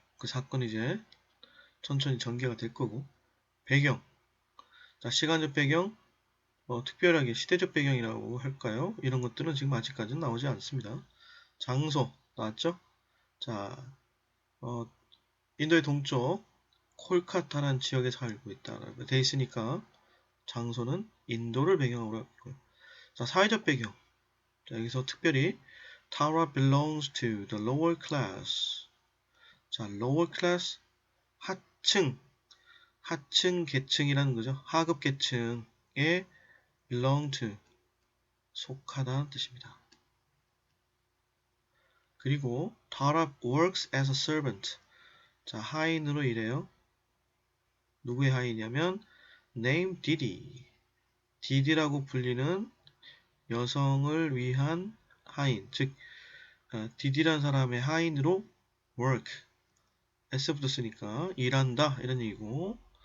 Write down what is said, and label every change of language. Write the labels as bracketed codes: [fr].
[ko] 그 사건이 이제 천천히 전개가 될 거고 배경, 자, 시간적 배경, 특별하게 시대적 배경이라고 할까요? 이런 것들은 지금 아직까지는 나오지 않습니다. 장소 나왔죠? 자, 인도의 동쪽 콜카타라는 지역에 살고 있다라고 돼 있으니까 장소는 인도를 배경으로 하고요. 자, 사회적 배경. 자, 여기서 특별히 [en] Tara belongs to the lower class. [ko] 자, lower class 하층 계층이라는 거죠. 하급 계층에 belong to 속하다는 뜻입니다. 그리고 [en] Tara works as a servant. [ko] 자, 하인으로 일해요. 누구의 하인이냐면 named Didi. 디디라고 불리는 여성을 위한 하인, 즉 디디라는 사람의 하인으로 work, s부터 쓰니까 일한다 이런 얘기고.